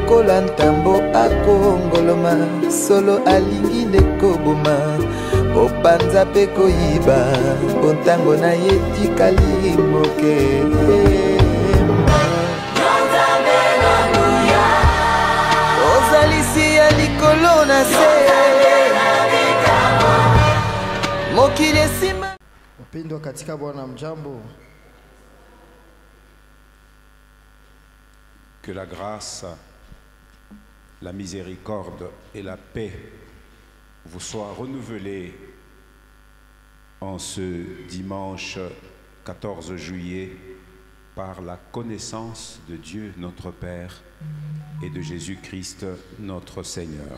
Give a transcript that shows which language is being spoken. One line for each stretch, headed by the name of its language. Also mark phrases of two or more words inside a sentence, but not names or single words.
Lingala: lokola ntambo akongoloma solo alingi nde koboma opanza mpe koyiba bontango na ye tikali moke ozalisi ya likolo na se mokili esima
Swahili: wapendwa katika Bwana mjambo.
French: Que la grâce, la miséricorde et la paix vous soient renouvelées en ce dimanche 14 juillet par la connaissance de Dieu notre Père et de Jésus-Christ notre Seigneur.